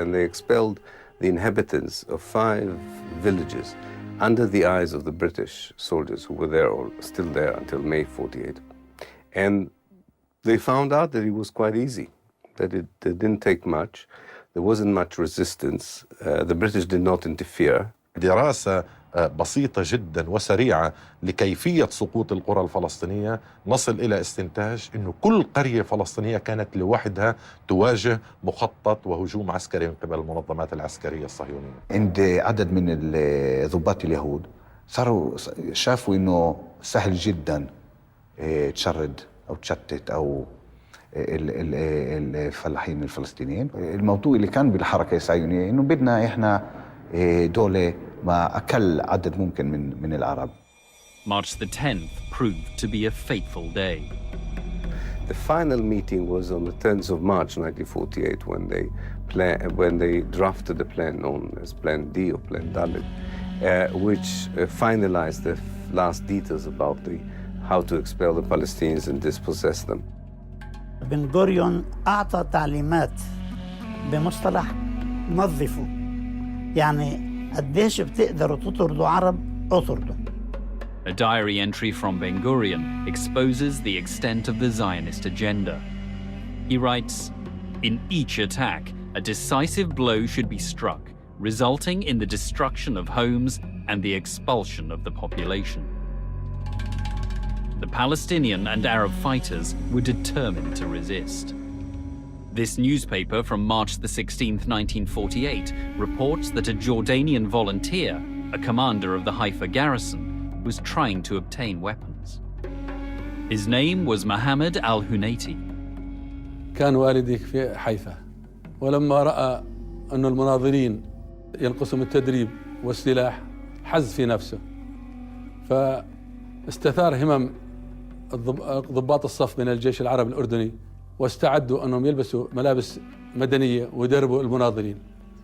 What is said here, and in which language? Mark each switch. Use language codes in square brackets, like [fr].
[en] And they expelled the inhabitants of 5 villages under the eyes of the British soldiers who were there or still there until May 48. And they found out that it was quite easy, that it didn't take much. There wasn't much resistance. The British did not interfere. [ar] دراسة بسيطة جدا وسريعة لكيفية سقوط القرى الفلسطينية، نصل إلى استنتاج أنه كل قرية فلسطينية كانت لوحدها تواجه مخطط وهجوم عسكري من قبل المنظمات العسكرية الصهيونية. عند عدد من ضباط اليهود صاروا شافوا أنه سهل جدا تشرد أو تشتت أو الفلاحين الفلسطينيين. الموضوع اللي كان بالحركة الصهيونية أنه بدنا إحنا دولة ما أقل عدد ممكن من العرب. [en] March the 10th proved to be a fateful day. The final meeting was on the 10th of March 1948 when they drafted the plan known as Plan D or Plan Dalit, which finalized the last details about how to expel the Palestinians and dispossess them. [ar] بن غوريون أعطى تعليمات بمصطلح نظفوا، يعني قديش بتقدروا تطردوا عرب اطردوا. [en] A diary entry from Ben Gurion exposes the extent of the Zionist agenda. He writes, "In each attack, a decisive blow should be struck, resulting in the destruction of homes and the expulsion of the population." The Palestinian and Arab fighters were determined to resist. This newspaper from March the 16th, 1948, reports that a Jordanian volunteer, a commander of the Haifa garrison, was trying to obtain weapons. His name was Mohammed al-Hunayti. [ar] كان والدي في حيفا، ولما رأى أن المناضلين ينقصهم التدريب والسلاح حز في نفسه، فاستثار همم ضباط الصف من الجيش العربي الأردني واستعدوا أنهم يلبسوا ملابس مدنية ويدربوا المناضلين.